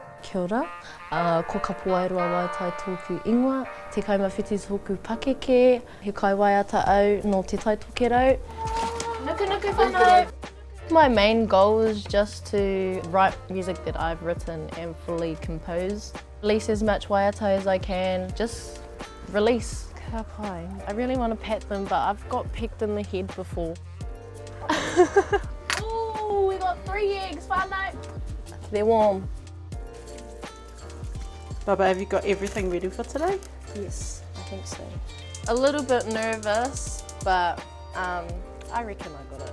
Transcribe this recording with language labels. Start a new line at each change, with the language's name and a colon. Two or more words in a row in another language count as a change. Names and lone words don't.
Māori: Kia ora. Ko Kapowairua Waitai tōku ingoa, te kaimawhiti tōku pakeke, he kai Waiata au no te taitoke rau. Nuku nuku whānau!
English: My main goal is just to write music that I've written and fully compose. Release as much Waiata as I can, just release.
Māori: Ka pai.
English: I really want to pet them, but I've got pecked in the head before. Ooh, we got 3 eggs, whānau! They're warm. Baba, have you got everything ready for today? Yes, I think so. A little bit nervous, but I reckon I got it.